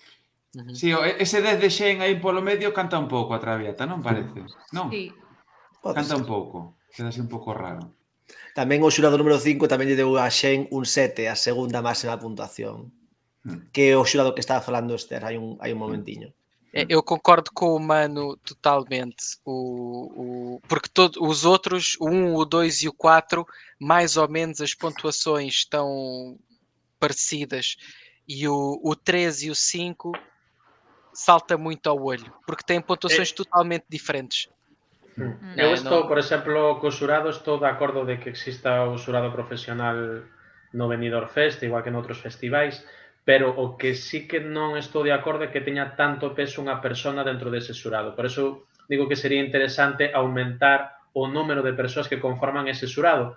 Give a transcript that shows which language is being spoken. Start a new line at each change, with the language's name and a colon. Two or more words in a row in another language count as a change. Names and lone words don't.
Galician: Sí, ese 10 de Shane aí polo medio canta un pouco a Traviata, non parece? Non? Sí. Canta un pouco, queda así un pouco raro. Tamén o xurado número 5 tamén lle deu a Xen un 7, a segunda máxima puntuación. Que é o xurado que estaba falando Esther hai un momentiño.
Portuguese: Eu concordo com o Mano totalmente. Porque os outros, o 1, o 2 e o 4, mais ou menos as pontuações estão parecidas. E o 3 e o 5 salta muito ao olho, porque têm pontuações totalmente diferentes. Eu estou, por exemplo,
Galician: co xurado estou de acordo de que exista o xurado profesional no Benidorm Fest, igual que noutros festivais, pero o que sí que non estou de acordo é que teña tanto peso unha persona dentro dese xurado. Por eso digo que sería interesante aumentar o número de persoas que conforman ese xurado.